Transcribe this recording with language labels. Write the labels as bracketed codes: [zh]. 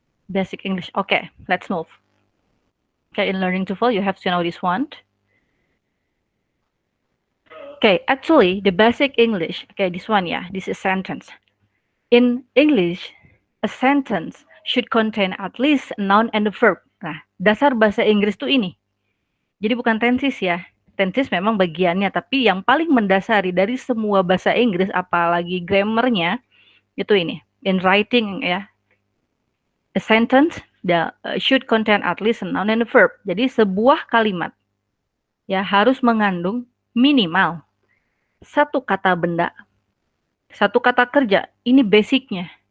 [en] Basic English. Okay, let's move. Okay, in Learning TOEFL, you have to know this one. Okay, actually, the basic English, okay, this one, yeah, this is sentence. In English, a sentence should contain at least a noun and a verb. [id] Nah, dasar bahasa Inggris tuh ini. Jadi bukan tenses ya. Tenses memang bagiannya, tapi yang paling mendasari dari semua bahasa Inggris, apalagi grammarnya, itu ini. [en] In writing ya, a sentence should contain at least a noun and a verb. [id] Jadi sebuah kalimat ya harus mengandung minimal satu kata benda, satu kata kerja. Ini basicnya.